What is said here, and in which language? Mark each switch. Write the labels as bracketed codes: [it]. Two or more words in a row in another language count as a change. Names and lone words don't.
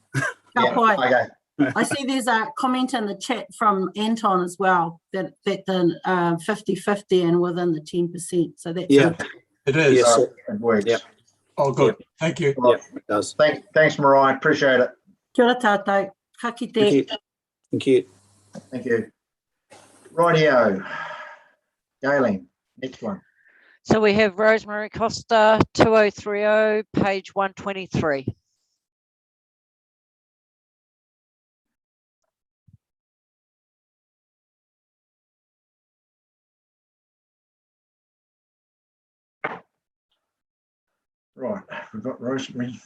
[en] Yeah, okay. I see there's a comment in the chat from Anton as well, that the 50-50 and within the 10%. So that's good. It is. Yes, it works. Yep. Oh, good. Yep. Thank you. Yeah, it does. Thanks, Mariah. Appreciate it. [mi] Kia ora tātou. Ka kite. [en] Thank you. Thank you. Thank you. Rightio. Galen, next one. So we have Rosemary Costa, 2030, page 123. Right, we've got Rosemary.